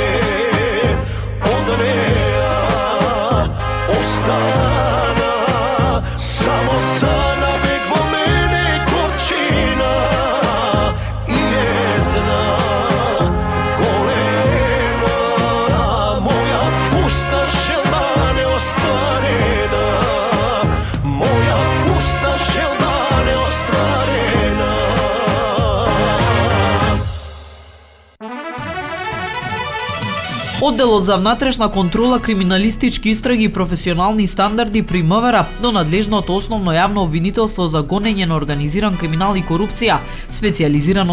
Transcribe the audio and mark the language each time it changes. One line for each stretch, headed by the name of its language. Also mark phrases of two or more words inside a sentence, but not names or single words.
Macedonian: Od neja ostana samo sana vek vo mene gorčina i jedna golema, moja pusta želba neostvarena, moja pusta želba neostvarena. Одделот за внатрешна контрола, криминалистички истраги и професионални стандарди при МВР до надлежното основно јавно обвинителство за гонење на организиран криминал и корупција, специјализирано